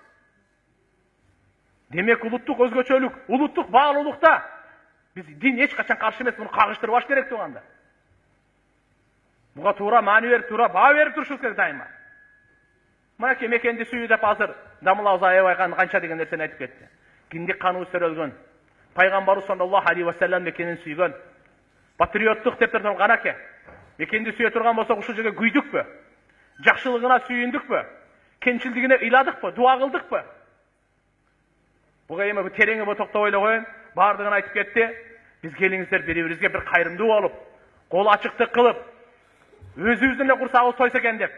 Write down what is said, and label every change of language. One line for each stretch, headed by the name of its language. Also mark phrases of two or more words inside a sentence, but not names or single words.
Kyrgyz: Демек, улуттук өзгөчөлүк, улуттук баалуулукта биз дин эч качан каршы эмес, муну кагыштырбаш керек туугандар. Буга туура маани берип, туура баа берип турушубуз керек дайыма. Мынакей мекенди сүйүү деп азыр Дамылабыз аябай канча деген нерсени айтып кетти. Киндик каныбыз төрөлгөн. Пайгамбарыбыз
Arabic: صلى الله عليه وسلم
Kyrgyz: мекенин сүйгөн. Патриоттук деп турган канаке. Мекенди сүйө турган болсок ушул жерге күйдүкпү? Жакшылыгына сүйүндүкпү? Кемчилдигине ыйладыкпы? Дуа кылдыкпы? Буга эми бу тереңи бу токтобой эле коеюн. Бардыгын айтып кетти. Биз келиңиздер бири-бирибизге бир кайрымдуу болуп, кол ачыктык кылып, өзүбүздүн эле курсагыбыз тойсо экен деп.